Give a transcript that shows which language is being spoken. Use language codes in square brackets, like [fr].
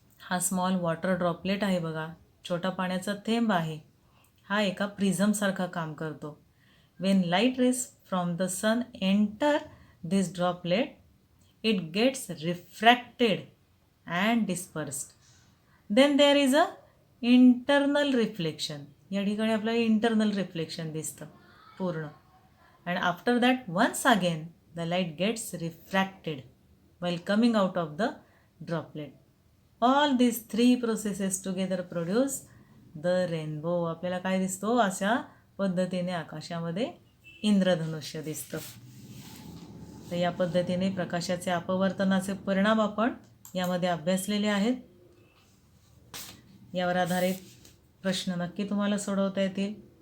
[mr] हा [en] small water droplet [mr] आहे बघा, छोटा पाण्याचा थेंब आहे, हा एका प्रिझमसारखा काम करतो. [en] When light rays from the sun enter this droplet it gets refracted and dispersed. Then there is a internal reflection. [mr] या ठिकाणी आपल्याला इंटरनल रिफ्लेक्शन दिसतं पूर्ण. [en] and after that once again the light gets refracted while coming out of the droplet. all these 3 processes together produce the rainbow. [mr] आपल्याला काय दिसतो, अशा पद्धतीने आकाशामध्ये इंद्रधनुष्य दिसतं. तर या पद्धतीने प्रकाशाचे अपवर्तनाचे परिणाम आपण यामध्ये अभ्यासलेले आहेत. यावर आधारित प्रश्न नक्की तुम्हाला सोडवता येतील.